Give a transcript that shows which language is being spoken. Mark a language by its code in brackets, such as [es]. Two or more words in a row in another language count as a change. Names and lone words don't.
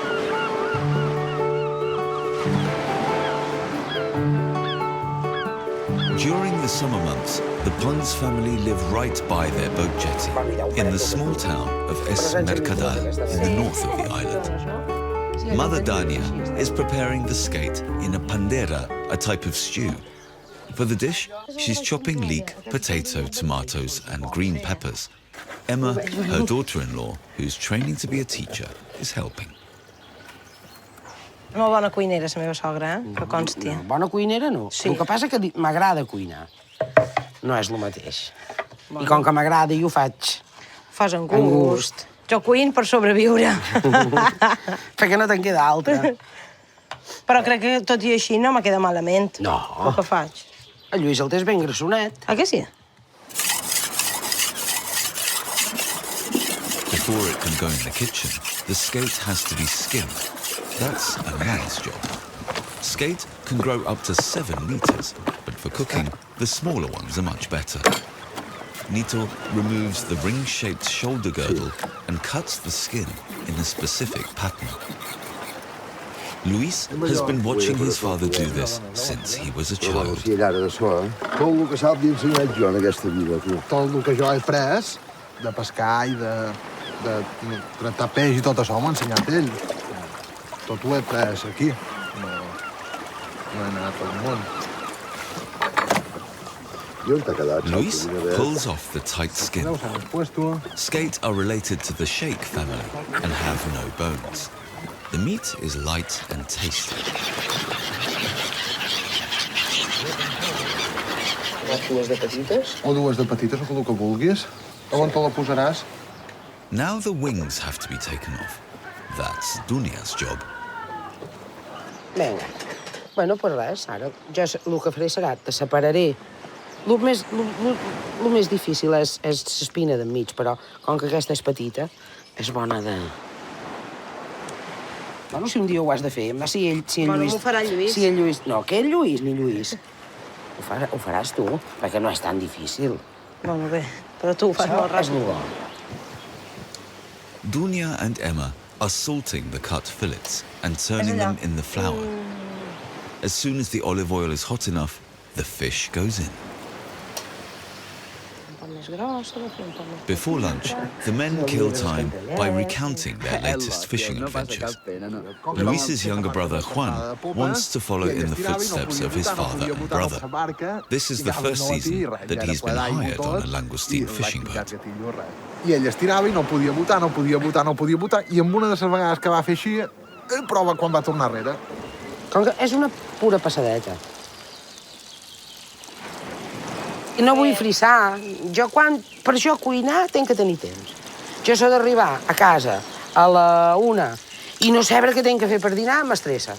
[en] During the summer months, the Pons family live right by their boat jetty in the small town of Es Mercadal in the north of the island. Mother Dania is preparing the skate in a pandera, a type of stew. For the dish, she's chopping leek, potato, tomatoes, and green peppers. Emma, her daughter-in-law, who's training to be a teacher, is helping. [ca] Molt bona cuinera, la meva sogra, que consti. Bona cuinera, no. Sí. El que passa és que m'agrada cuinar. No és el mateix. I com que m'agrada, jo ho faig. Fas en gust. Jo cuin per sobreviure. Perquè no te'n queda altra. Però crec que, tot i així, no me queda malament. No. El que faig. El Lluís el tens ben grassonet. Ah, que sí? [en] Before it can go in the kitchen, the skate has to be skimmed. That's a man's job. Skate can grow up to 7 meters, but for cooking, the smaller ones are much better. Nito removes the ring-shaped shoulder girdle and cuts the skin in a specific pattern. Luis has been watching his father do this since he was a child. [ca] Tot el que sap l'he ensenyat jo en aquesta vida, tu. Tot el que jo he après de pescar i de tractar peix i tot això m'ha ensenyat ell. Tot ho he après aquí. No he anat pel món. [en] Luis pulls off the tight skin. [ca] Veus, han puesto... [en] Skate are related to the shake family and have no bones. The meat is light and tasty. [ca] Dues de petites? O dues de petites, o el que vulguis. On te la posaràs? [en] Now the wings have to be taken off. That's Dunia's job. [ca] Vinga. [es] Bueno, pues [ca] res, ara jo el que faré serà, te separaré. El més difícil és l'espina d'enmig, però com que aquesta és petita, és bona de... Bueno, si un dia ho has de fer, si en Lluís... Bueno, m'ho farà Lluís. Si en Lluís... No, que Lluís ni Lluís. Ho faràs tu, perquè no és tan difícil. Bueno, bé, però tu ho fas molt És ràpid. molt bo. [en] Dunia and Emma are salting the cut fillets and turning them in the flour. As soon as the olive oil is hot enough, the fish goes in. Before lunch, the men kill time by recounting their latest fishing adventures. Luis's younger brother, Juan, wants to follow in the footsteps of his father and brother. This is the first season that he's been hired on a langoustine fishing boat. [ca] I ell es tirava i no podia botar, i amb una de les vegades que va fer així, prova quan va tornar enrere. Com que és una pura passadeta. I no vull frissar. Jo per això cuinar tinc que tenir temps. Jo s'ha d'arribar a casa a la 1 i no saber què tinc que fer per dinar m'estressa.